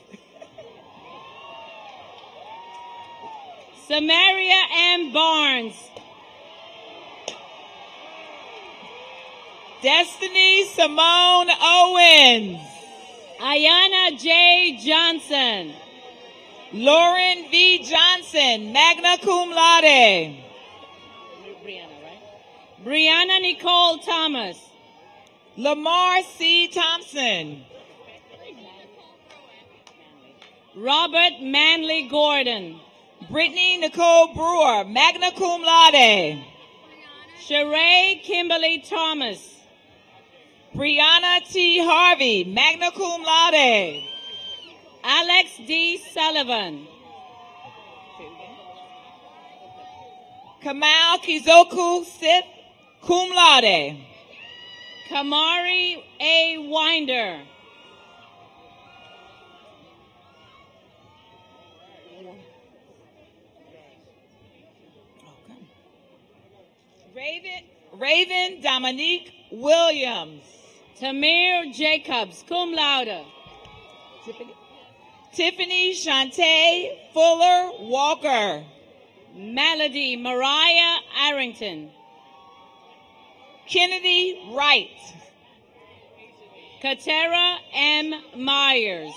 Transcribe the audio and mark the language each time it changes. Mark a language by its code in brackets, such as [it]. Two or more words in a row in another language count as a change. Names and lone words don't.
[en] Samaria M. Barnes. Destiny Simone Owens. Ayana J. Johnson. Lauren V. Johnson, [la] magna cum laude. [en] Brianna, right? Brianna Nicole Thomas. Lamar C. Thompson. Robert Manley Gordon. Brittany Nicole Brewer, [la] magna cum laude. [en] Sheree Kimberly Thomas. Brianna T. Harvey, [la] magna cum laude. [en] Alex D. Sullivan. Kamal Kizoku Sith, [la] cum laude. [en] Kamari A. Winder. Raven Dominique Williams. Tamir Jacobs, [la] cum laude. [en] Tiffany Shantae Fuller Walker. Melody Mariah Arrington. Kennedy Wright. Katera M. Myers.